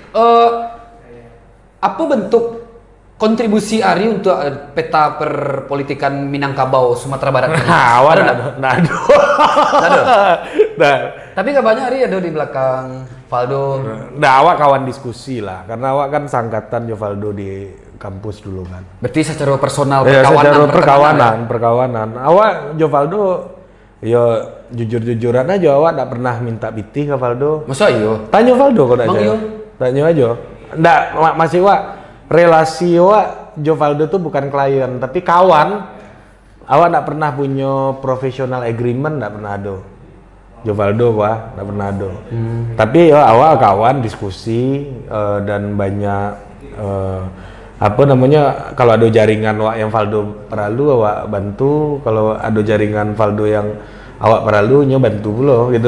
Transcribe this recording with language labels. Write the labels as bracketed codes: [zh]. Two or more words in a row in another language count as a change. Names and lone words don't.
[id] Apa bentuk kontribusi Ari untuk peta perpolitikan Minangkabau Sumatera Barat? Nah, tapi kabarnya Ari ada di belakang Valdo. [min] Nah, awak kawan diskusi lah, karena awak kan sangkatan jo Valdo di kampus dulu kan. [id] Berarti secara personal perkawanan. [min] Awak jo Valdo, yo jujur-jujuran aja awak tak pernah minta pitih ke Valdo. Masa iyo? [id] Tanya Valdo kok aja. Tanya aja. [min] Nggak, masih wak relasi wak jo Valdo tuh bukan klien tapi kawan. [id] Awak nggak pernah punya [en] professional agreement, [id] nggak pernah ada. Jo Valdo nggak pernah ada. Tapi ya awak kawan diskusi dan banyak kalau ada jaringan wak yang Valdo perlu awak bantu, kalau ada jaringan Valdo yang awak perlu nyo bantu pula gitu.